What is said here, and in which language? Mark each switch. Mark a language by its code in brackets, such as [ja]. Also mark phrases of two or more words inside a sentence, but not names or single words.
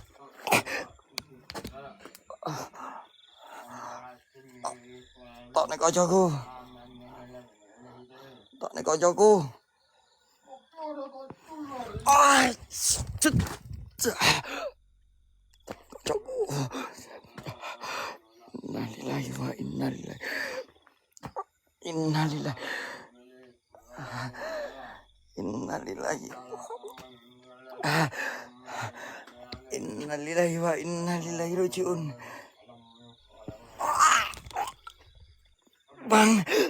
[jv] Tak nih koncoku. Tak nih koncoku. Koncoku. [ar] إنا لله وإنا إليه. إنا لله. إنا لله. إنا لله وإنا إليه راجعون. [jv] Mang.